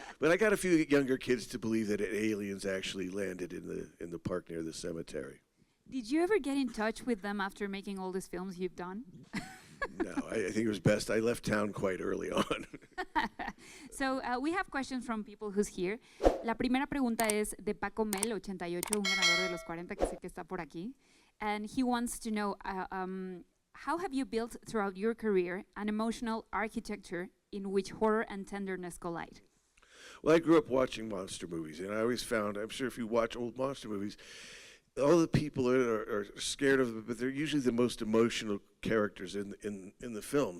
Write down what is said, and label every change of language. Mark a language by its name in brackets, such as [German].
[English] But I got a few younger kids to believe that aliens actually landed in the park near the cemetery. Did you ever get in touch with them after making all these films you've done? No, I think it was best. I left town quite early on. So we have questions from people who's here. [Spanish] La primera pregunta es de Paco Mel, 88, un ganador de los 40 que sé que está por aquí. [English] And he wants to know, how have you built throughout your career an emotional architecture in which horror and tenderness collide? Well, I grew up watching monster movies, and I always found, I'm sure if you watch old monster movies, all the people are scared of them, but they're usually the most emotional characters in the film.